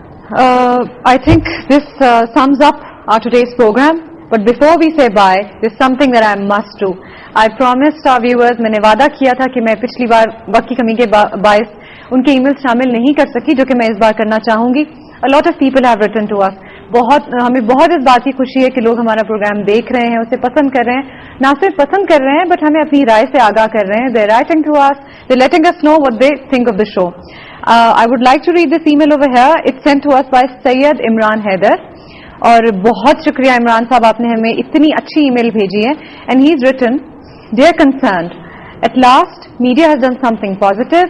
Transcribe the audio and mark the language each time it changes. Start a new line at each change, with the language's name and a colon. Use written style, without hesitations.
English: I think this sums up our today's program. But before we say bye, there's something that I must do. I promised our viewers,
Urdu: میں نے وعدہ کیا تھا کہ میں پچھلی بار وقت کی کمی کے باعث ان کے ای میل شامل نہیں کر سکی جو کہ میں اس بار کرنا چاہوں گی.
English: A lot of people have written to us.
Urdu: ہمیں بہت اس بات کی خوشی ہے کہ لوگ ہمارا پروگرام دیکھ رہے ہیں, اسے پسند کر رہے ہیں. نہ صرف پسند کر رہے ہیں بٹ ہمیں اپنی رائے سے آگاہ کر رہے ہیں.
English: They're writing to us, they're letting us know what they think of the show. I would like to read this email over here. It's sent to us by Syed Imran Haider.
Urdu: اور بہت شکریہ عمران صاحب, آپ نے ہمیں اتنی اچھی ای میل بھیجی ہے.
English: And he is written, dear concerned, at last media has done something positive.